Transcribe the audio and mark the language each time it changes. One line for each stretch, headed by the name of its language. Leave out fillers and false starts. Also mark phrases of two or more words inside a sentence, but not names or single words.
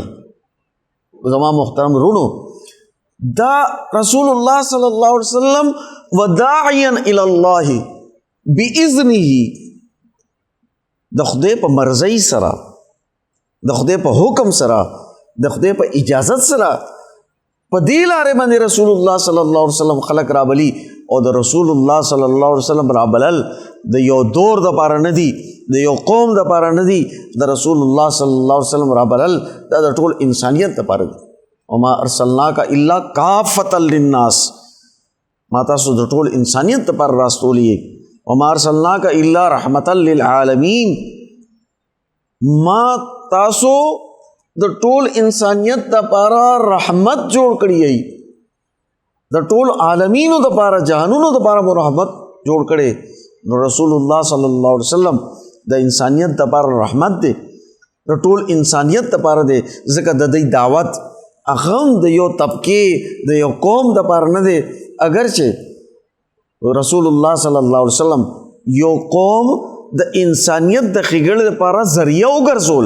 Pashto: زما محترم رونو، دا رسول الله
Arabic: صلی الله علیه وسلم وداعیا الی الله باذنه،
Pashto: د خدای په مرضی سره، د خدای په حکم سره، د خدای په اجازت سره په دې لارې باندې رسول الله
Arabic: صلی الله علیه وسلم
Pashto: خلق رابلی. او د رسول الله
Arabic: صلی الله علیه وسلم
Pashto: رابلل د یو دور دپاره نه دي، د یو قوم دپاره نه دي، د رسول الله
Arabic: صلی الله علیه وسلم
Pashto: رابلل دا د ټول انسانیت دپاره دي.
Arabic: وما ارسلناک الا کافة للناس،
Pashto: ما تاسو د ټول انسانیت دپاره راستولی یې.
Arabic: وما ارسلناک الا رحمة للعالمین،
Pashto: ما تاسو د ټول انسانیت دپاره رحمت جوړ کړی یې، د ټول عالمینو دپاره، جهانونو دپاره مو رحمت جوړ کړی. نو رسول الله
Arabic: صلی الله علیه وسلم
Pashto: د انسانیت دپاره رحمت دی، د ټول انسانیت دپاره دی، ځکه د دې دعوت هغه هم د یو طبقې د یو قوم دپاره نه دی، اگرچه رسول الله
Arabic: صلی الله علیه وسلم
Pashto: یو قوم د انسانیت د ښېګړې دپاره ذریعه وګرځوله.